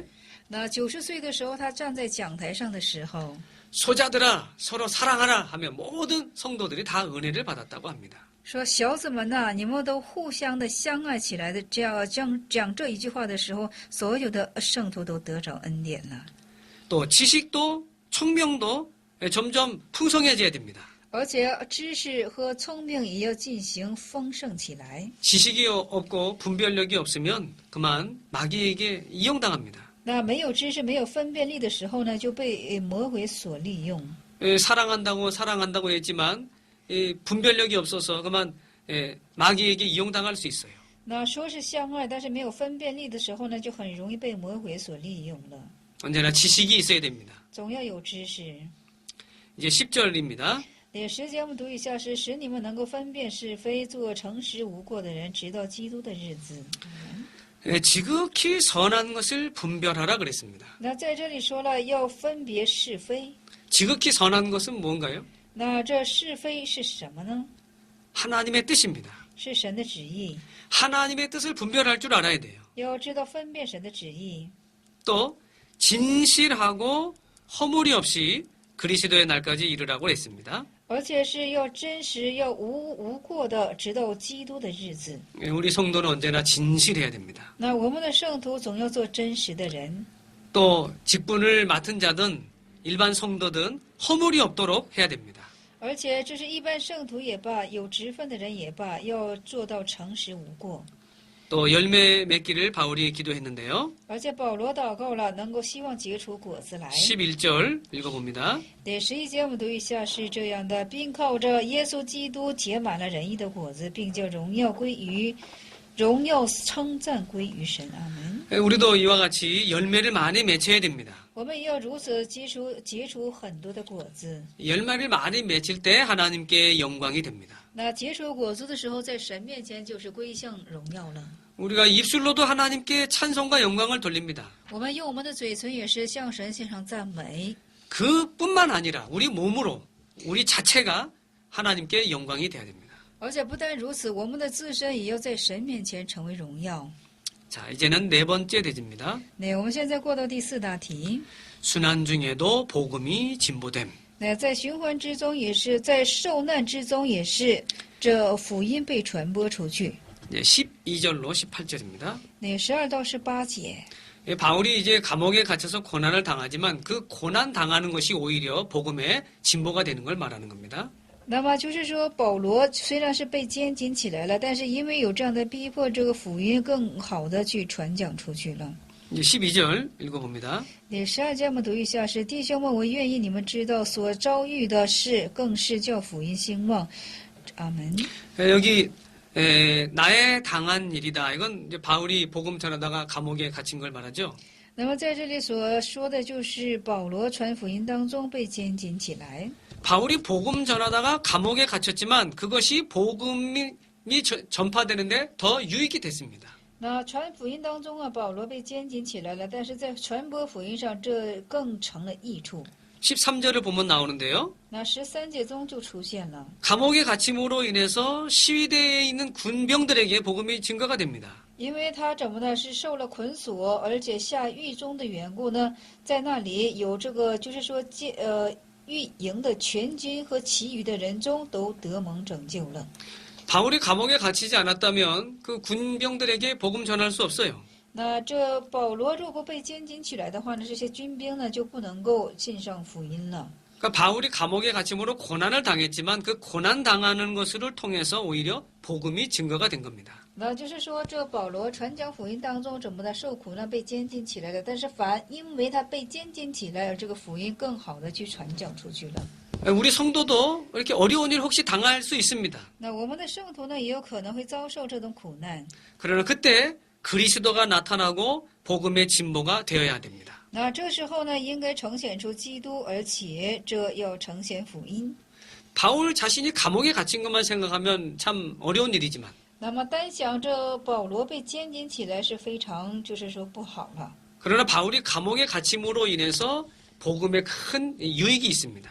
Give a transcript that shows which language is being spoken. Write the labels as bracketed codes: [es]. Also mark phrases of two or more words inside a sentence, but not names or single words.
[zh] 那90岁的时候，他站在讲台上的时候， [ko] 소자들아 서로 사랑하라 하면 모든 성도들이 다 은혜를 받았다고 합니다. [zh] 说小子们呐、你们都互相的相爱起来的，这样讲这一句话的时候，所有的圣徒都得着恩典了。 [ko] 또 지식도 총명도 점점 풍성해져야 됩니다. [zh] 而且知识和聪明也要进行丰盛起来。 [ko] 지식이 없고 분별력이 없으면 그만 마귀에게 이용당합니다. [zh] 那没有知识、没有分辨力的时候呢，就被魔鬼所利用。 [ko] 사랑한다고 했지만 분별력이 없어서 그만 마귀에게 이용당할 수 있어요. [zh] 那说是相爱，但是没有分辨力的时候呢，就很容易被魔鬼所利用了。 [ko] 언제나 지식이 있어야 됩니다. [zh] 总要有知识。 [ko] 이제 10절입니다. [zh] 10 节我们读一下是使你们能够分辨是非，做诚实无过的人，直到基督的日子。 [ko] 지극히 선한 것을 분별하라 그랬습니다. [zh] 那在这里说了要分别是非， [ko] 지극히 선한 것은 뭔가요? [zh] 那这是非是什么呢？ [ko] 하나님의 뜻입니다. [zh] 是神的旨意， [ko] 하나님의 뜻을 분별할 줄 알아야 돼요. [zh] 要知道分辨神的旨意。 [ko] 또 진실하고 허물이 없이 그리스도의 날까지 이르라고 했습니다. [zh] 而且是要真实，要无过的，直到基督的日子。 [ko] 우리 성도는 언제나 진실해야 됩니다. [zh] 那我们的圣徒总要做真实的人， [ko] 또 직분을 맡은 자든 일반 성도든 허물이 없도록 해야 됩니다. [zh] 而且这是一般圣徒也罢，有职分的人也罢，要做到诚实无过。 [ko] 또 열매 맺기를 바울이 기도했는데요. [zh] 而且保罗祷告了，能够希望结出果子来。 [ko] 11절 읽어봅니다. [zh] 第11节我们读一下，是这样的，并靠着耶稣基督结满了仁义的果子，并叫荣耀称赞归于神。阿门。 [ko] 우리도 이와 같이 열매를 많이 맺혀야 됩니다. [zh] 我们也要如此结出很多的果子。 [ko] 열매를 많이 맺힐 때 하나님께 영광이 됩니다. [zh] 那结出果子的时候，在神面前就是归向荣耀了。 [ko] 우리가 입술로도 하나님께 찬송과 영광을 돌립니다. [zh] 我们用我们的嘴唇也是向神献上赞美。 [ko] 그뿐만 아니라 우리 몸으로 우리 자체가 하나님께 영광이 돼야 됩니다. [zh] 而且不但如此，我们的自身也要在神面前成为荣耀。 [ko] 자, 이제는 네 번째 대지입니다. [zh] 那我们现在过到第4大题。 [ko] 순환 중에도 복음이 진보됨. [zh] 那在循环之中也是，在受难之中也是，这福音被传播出去。 [ko] 이제 12절로 18절입니다. [zh] 那12到18节。 [ko] 바울이 이제 감옥에 갇혀서 고난을 당하지만 그 고난 당하는 것이 오히려 복음의 진보가 되는 걸 말하는 겁니다. [zh] 那么就是说，保罗虽然是被监禁起来了，但是因为有这样的逼迫，这个福音更好的去传讲出去了。 [ko] 이제 12절 읽어봅니다. [zh] 第12节我们读一下，是弟兄们，我愿意你们知道所遭遇的事，更是叫福音兴旺。阿门。 [ko] 여기 나의 당한 일이다. 이건 이제 바울이 복음 전하다가 감옥에 갇힌 걸 말하죠. [zh] 那么在这里所说的就是保罗传福音当中被监禁起来。 [ko] 바울이 복음 전하다가 감옥에 갇혔지만 그것이 복음이 전파되는데 더 유익이 됐습니다. [zh] 那传福音当中啊，保罗被监禁起来了，但是在传播福音上，这更成了益处。 [ko] 13절을 보면 나오는데요. [zh] 那13节中就出现了。 [ko] 감옥에 갇힘으로 인해서 시위대에 있는 군병들에게 복음이 증거가 됩니다. [zh] 因为他怎么呢？是受了捆锁，而且下狱中的缘故呢，在那里有这个，就是说狱营的全军和其余的人中都得蒙拯救了。 [ko] 바울이 감옥에 갇히지 않았다면 그 군병들에게 복음 전할 수 없어요. [zh] 那这保罗如果被监禁起来的话呢，这些军兵呢就不能够信上福音了。 [ko] 그러니까 바울이 감옥에 갇힘으로 고난을 당했지만 그 고난 당하는 것을 통해서 오히려 복음이 증거가 된 겁니다. [zh] 那就是说，这保罗传讲福音当中怎么的受苦呢？被监禁起来了，但是因为他被监禁起来，而这个福音更好的去传讲出去了。 [ko] 우리 성도도 이렇게 어려운 일 혹시 당할 수 있습니다. [zh] 那我们的圣徒呢，也有可能会遭受这种苦难。 [ko] 그러나 그때 그리스도가 나타나고 복음의 진보가 되어야 됩니다. [zh] 那这时候呢，应该呈现出基督，而且这要呈现福音。 [ko] 바울 자신이 감옥에 갇힌 것만 생각하면 참 어려운 일이지만 [zh] 那么单想这保罗被监禁起来是非常就是说不好了。 [ko] 그러나 바울이 감옥에 갇힘으로 인해서 복음에 큰 유익이 있습니다.